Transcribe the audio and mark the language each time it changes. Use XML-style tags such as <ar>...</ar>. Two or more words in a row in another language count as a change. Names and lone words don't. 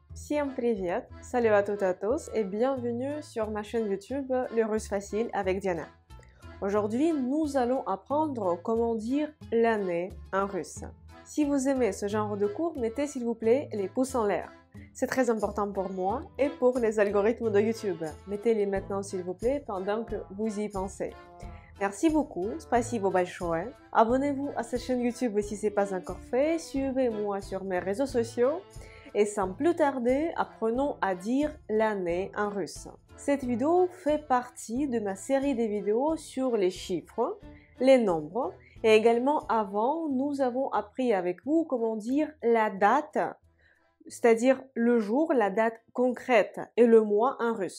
<ru>Всем привет!</ru> <fr>Salut à toutes et à tous et bienvenue sur ma chaîne YouTube Le Russe Facile avec Diana. Aujourd'hui, nous allons apprendre comment dire l'année en russe. Si vous aimez ce genre de cours, mettez s'il vous plaît les pouces en l'air. C'est très important pour moi et pour les algorithmes de YouTube. Mettez-les maintenant s'il vous plaît pendant que vous y pensez. Merci beaucoup,</fr> <ru>спасибо большое.</ru> <fr>Abonnez-vous à cette chaîne YouTube si ce n'est pas encore fait. Suivez-moi sur mes réseaux sociaux. Et sans plus tarder, apprenons à dire l'année en russe. Cette vidéo fait partie de ma série de vidéos sur les chiffres, les nombres, et également avant, nous avons appris avec vous comment dire la date, c'est-à-dire le jour, la date concrète et le mois en russe.</fr>